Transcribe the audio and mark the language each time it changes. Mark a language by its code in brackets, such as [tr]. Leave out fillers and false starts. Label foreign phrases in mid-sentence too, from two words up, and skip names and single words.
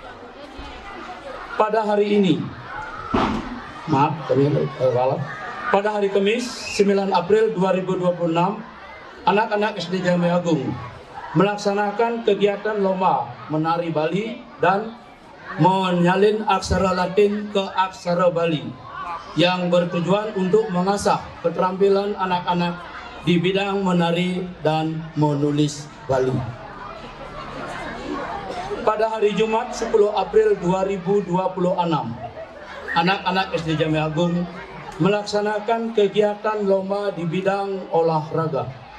[id] Pada hari ini, pada hari Kamis 9 April 2026, anak-anak SD Jamai Agung melaksanakan kegiatan lomba menari Bali dan menyalin aksara Latin ke aksara Bali yang bertujuan untuk mengasah keterampilan anak-anak di bidang menari dan menulis Bali. Pada hari Jumat 10 April 2026, anak-anak SD Jamai Agung melaksanakan kegiatan lomba di bidang olahraga.